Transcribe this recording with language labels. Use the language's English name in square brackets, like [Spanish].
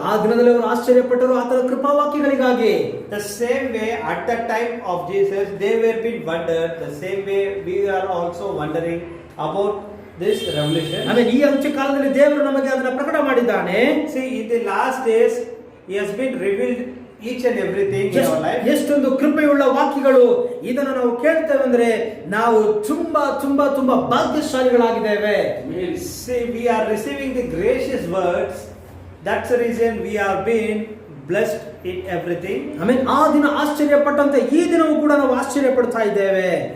[Kannada] ಆ ದಿನದಲ್ಲಿ ಅವರು ಆಶ್ಚರ್ಯಪಟ್ಟರು ಆತನ ಕೃಪಾವಾಕ್ಯಗಳಿಗಾಗಿ. [English] The same way at the time of Jesus they were being wondered. The same way we are also wondering about this revelation. [Kannada] ಆಮೇಲೆ ಈ ಅಂತ್ಯ ಕಾಲದಲ್ಲಿ ದೇವರು ನಮಗೆ ಅದನ್ನ ಪ್ರಕಟ ಮಾಡಿದ್ದಾನೆ. [English] See, in the last days he has been revealed each and everything in our life. [Kannada] ಎಷ್ಟೊಂದು ಕೃಪೆಯುಳ್ಳ ವಾಕ್ಯಗಳು. ಇದನ್ನು ನಾವು ಕೇಳ್ತೇವೆ ಅಂದ್ರೆ ನಾವು ತುಂಬಾ ತುಂಬಾ ತುಂಬಾ ಭಾಗ್ಯಶಾಲಿಗಳಾಗಿದ್ದೇವೆ. [English] See, we are receiving the gracious words. That's the reason we are being blessed in everything. [Kannada] ಆಮೇಲೆ ಆ ದಿನ ಆಶ್ಚರ್ಯಪಟ್ಟಂತೆ ಈ ದಿನವೂ ಕೂಡ ನಾವು ಆಶ್ಚರ್ಯ ಪಡ್ತಾ ಇದ್ದೇವೆ.